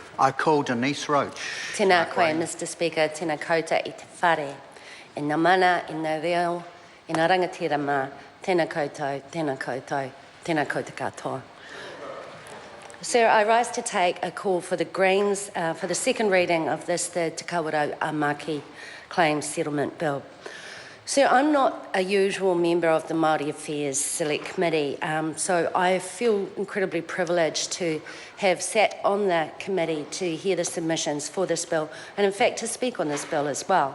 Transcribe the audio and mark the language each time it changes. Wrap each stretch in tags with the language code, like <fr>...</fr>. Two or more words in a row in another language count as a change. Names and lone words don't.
<en>I call Denise Roach.</en> <mi>Tēnā koe,</mi> <en>Mr. Speaker,</en> <mi>tēnā kouta I te whare, e ngā mana, e ngā reo, e ngā rangatira mā, tēnā koutou, tēnā koutou, tēnā kouta katoa.</mi> <en>Sir, I rise to take a call for the Greens for the second reading of this, the Te Kawerau Maki Claims Settlement Bill. Sir, I'm not a usual member of the Māori Affairs Select Committee, so I feel incredibly privileged to have sat on the committee to hear the submissions for this bill, and in fact to speak on this bill as well.</en>